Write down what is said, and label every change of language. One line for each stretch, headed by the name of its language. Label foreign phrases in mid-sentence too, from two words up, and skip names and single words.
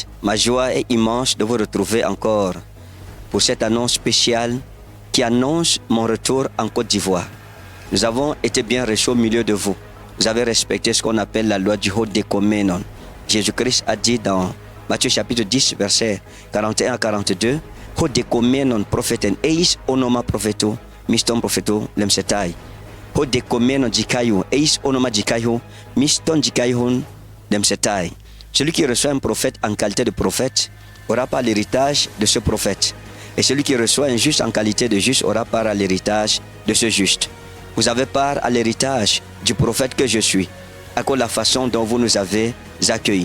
French: Ma joie est immense de vous retrouver encore pour cette annonce spéciale qui annonce mon retour en Côte d'Ivoire. Nous avons été bien reçus au milieu de vous. Vous avez respecté ce qu'on appelle la loi du Hodékoménon. Jésus-Christ a dit dans Matthieu chapitre 10, versets 41 à 42,
Greek: ὁ δεχόμενος προφήτην εἰς ὄνομα προφήτου μισθὸν προφήτου λήμψεται. ὁ δεχόμενος δίκαιον εἰς ὄνομα δικαίου μισθὸν δικαίου λήμψεται.
French: Celui qui reçoit un prophète en qualité de prophète aura pas l'héritage de ce prophète. Et celui qui reçoit un juste en qualité de juste aura part à l'héritage de ce juste. Vous avez part à l'héritage du prophète que je suis, à cause de la façon dont vous nous avez accueillis.